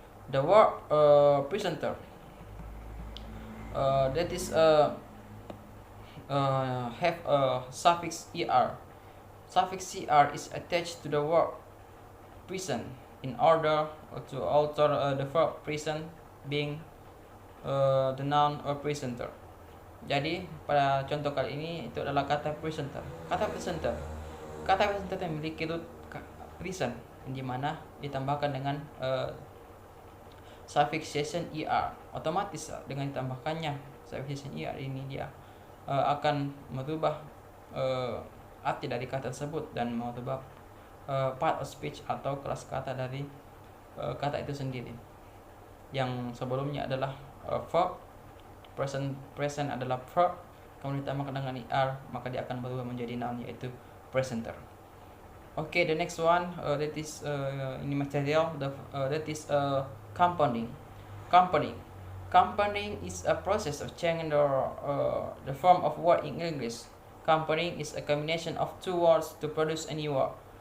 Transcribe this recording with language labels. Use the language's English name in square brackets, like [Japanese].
[English] The word presenter that is have a suffix er. Suffix er is attached to the word present in order to alter the verb present being the noun or presenter. [Indonesian] Jadi pada contoh kali ini itu adalah kata presenter. Kata presenter memiliki root present, yang dimana ditambahkan dengan suffixation er. Otomatis dengan ditambahkannya suffixation er ini dia akan merubah arti dari kata tersebut dan merubah part of speech atau kelas kata dari kata itu sendiri. Yang sebelumnya adalah verb, present adalah verb, kemudian ditambahkan dengan er, maka dia akan berubah menjadi noun, yaitu presenter. [English] Okay, the next one that is in the material that is compounding. Compounding is a process of changing the form of word in English. Compounding is a combination of two words to produce a new word.